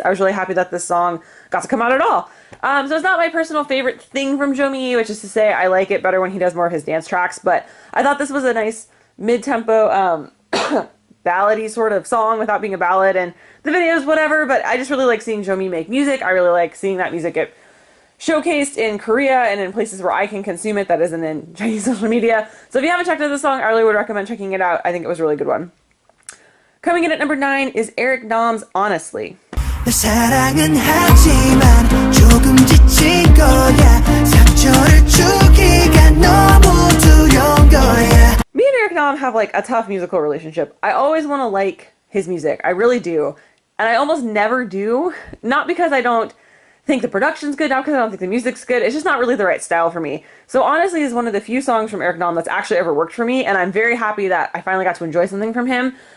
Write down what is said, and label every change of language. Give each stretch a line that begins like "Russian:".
English: I was really happy that this song got to come out at all. So it's not my personal favorite thing from Jomi, which is to say I like it better when he does more of his dance tracks, but I thought this was a nice mid-tempo, ballady sort of song without being a ballad, and the video's whatever, but I just really like seeing Jomi make music. I really like seeing that music get showcased in Korea and in places where I can consume it that isn't in Chinese social media. So if you haven't checked out this song, I really would recommend checking it out. I think it was a really good one. Coming in at number 9 is Eric Nam's Honestly.
Korean: 사랑은 하지만 조금 지친 거야. 상처를 주기가 너무 두려운 거야.
English: Me and Eric Nam have like a tough musical relationship. I always want to like his music. I really do. And I almost never do. Not because I don't think the production's good, not because I don't think the music's good. It's just not really the right style for me. So Honestly is one of the few songs from Eric Nam that's actually ever worked for me, and I'm very happy that I finally got to enjoy something from him.